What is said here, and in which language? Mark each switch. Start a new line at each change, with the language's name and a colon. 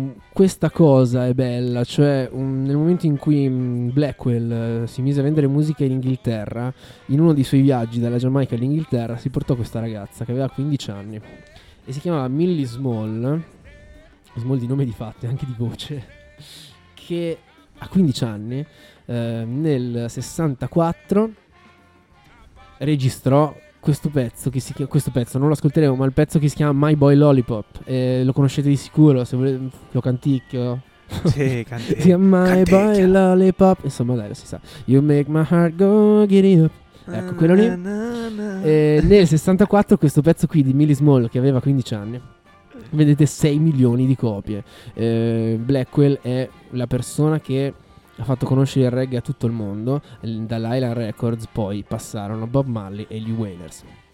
Italian: Questa cosa è bella, cioè nel momento in cui Blackwell si mise a vendere musica in Inghilterra, in uno dei suoi viaggi dalla Giamaica all'Inghilterra si portò questa ragazza che aveva 15 anni e si chiamava Millie Small, Small di nome, di fatto, e anche di voce, che a 15 anni nel 64 registrò questo pezzo, non lo ascolteremo, ma il pezzo che si chiama My Boy Lollipop, lo conoscete di sicuro, se volete lo canticchio. Sì, canticchio. My Boy Lollipop, insomma, dai, lo si sa.
English: You make my heart go giddy up.
Italian: Ecco, quello lì. Nel 64 questo pezzo qui di Millie Small, che aveva 15 anni, vendete 6 milioni di copie. Blackwell è la persona che ha fatto conoscere il reggae a tutto il mondo. Dalla Island Records poi passarono Bob Marley e gli Wailers.